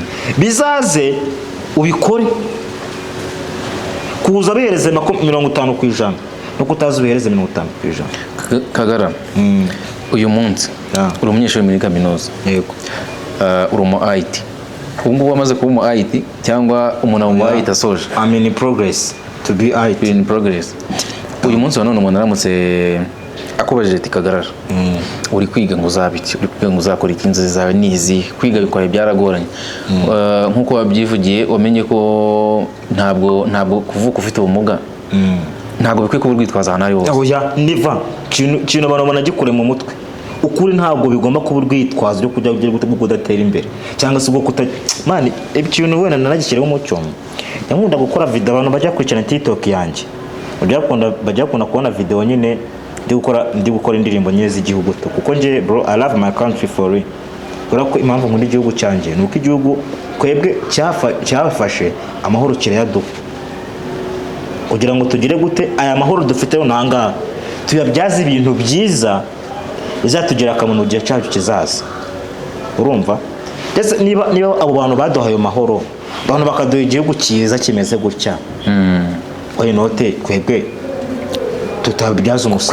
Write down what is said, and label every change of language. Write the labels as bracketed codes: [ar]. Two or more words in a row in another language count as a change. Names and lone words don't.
[rw] bizaze ubikore kuza bihereze 50% no kutaza ubihereze 50%. Kagara uyu munsi uri umunyeshuri muri kaminuza yego uri mu IT ubungu wamaze kuba mu IT cyangwa umuntu mu IT asoje [en] I'm in progress to be IT in progress [rw] uyu munsi none umuntu aramutse akubajije ati Kagara uri kwiga ngo uzabiki uri kwiga ngo uzakora ikinzi zawe nizi kwiga bikora byaragoranye nkuko wabyivugiye umenye ko ntabwo kuvuka ufite ubumuga ntabwo bikwiye kuba urwitwaza ahantu ari hose oya niva kintu abantu banagikure mu mutwe ukuri ntabwo bigomba kuba urwitwazo ryo kujya kudatera imbere cyangwa se ubwo mani ikintu wenda nanagishyiraho umucyo nkunda gukora video abantu bajya kurikirana TikTok yanjye bajya kubona video nyine ndi gukora indirimbo nyine z'igihugu to kuko nje bro [en] I love my country for real [rw] kubera ko impamvu nkunda igihugu cyanjye ni uko igihugu twebwe cyafashe amahoro kirayaduha kugira ngo tugire gute aya mahoro dufite nanga tuyabyaza ibintu byiza bizatugira akamaro mu gihe cyacu kizaza. Urumva ndetse niba abo bantu baduhaye amahoro abantu bakaduha igihugu cyiza kimeze gutya oya note twebwe tutabyaza umusaruro